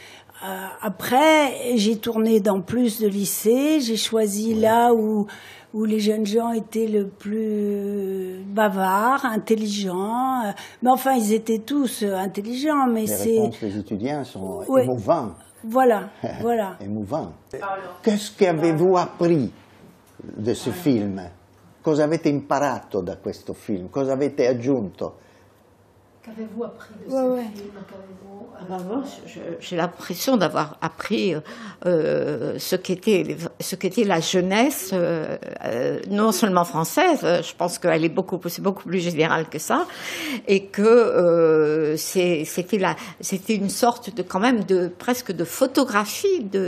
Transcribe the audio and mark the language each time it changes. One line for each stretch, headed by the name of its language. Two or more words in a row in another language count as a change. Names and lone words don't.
French: Après, j'ai tourné dans plus de lycées, j'ai choisi là où les jeunes gens étaient le plus bavards, intelligents. Mais enfin, ils étaient tous intelligents, mais les réponses des étudiants sont ouais. émouvantes. Voilà. Émouvant. Qu'est-ce qu'avez-vous appris de ce film?
Italian: Cosa avete imparato da questo film? Cosa avete aggiunto?
French: Qu'avez-vous appris de ce film? Moi, j'ai l'impression d'avoir appris ce qu'était la jeunesse, non seulement française. Je pense qu'elle c'est beaucoup plus général que ça, et que c'était une sorte de quand même presque de photographie